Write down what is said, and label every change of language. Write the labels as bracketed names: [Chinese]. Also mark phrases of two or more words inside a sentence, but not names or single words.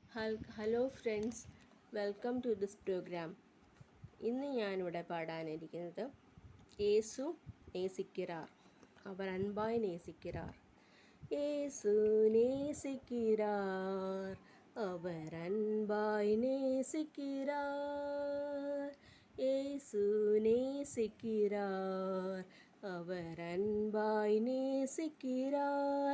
[English] Hello friends, welcome to this program. [Malayalam] ഇന്ന് ഞാനിവിടെ പാടാനിരിക്കുന്നത് യേസു നേസിக்கிறார், [Tamil] அவர் அன்பாய் நேசிக்கிறார். യേசു நேசிக்கிறார், அவர் அன்பாய் நேசிக்கிறார். യേசு நேசிக்கிறார், அவர் அன்பாய் நேசிக்கிறார்.